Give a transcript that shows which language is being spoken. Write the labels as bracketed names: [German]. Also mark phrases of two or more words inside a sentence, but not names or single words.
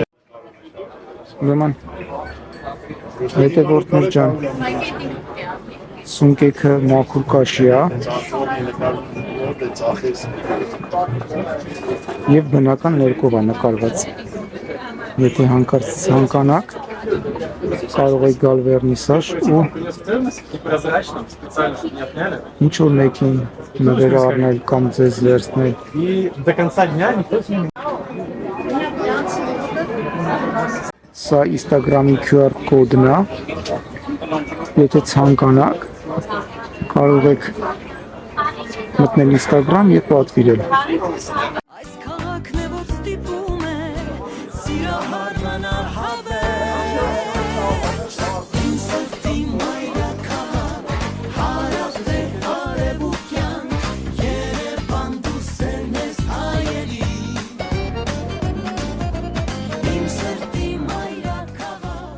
[Armenian] Ուրեմն հետևորդներ ջան, սունկեքը մաքուր կաշի է և բնական ներկով է նկարված։ Եթե հանկարծ ցանկանաք, կարող եք գալ վերնիսաժ ու ինչ որ մեկին նվեր առնել կամ ձեզ վերցնել։ [Russian] И до конца дня никто с ним [Armenian] Սա Instagram-ի QR կոդն է։ Եթե ցանկանաք, կարող եք մտնել Instagram և պատվիրել։ Այս քաղաքն է որ ստիպում է սիրահար մնալ հավերժ Իմ սրտի մայրաքաղաք հարավտև արևուկյան Երևան դու սերն ես հայերի Իմ սրտի մայրաքաղաք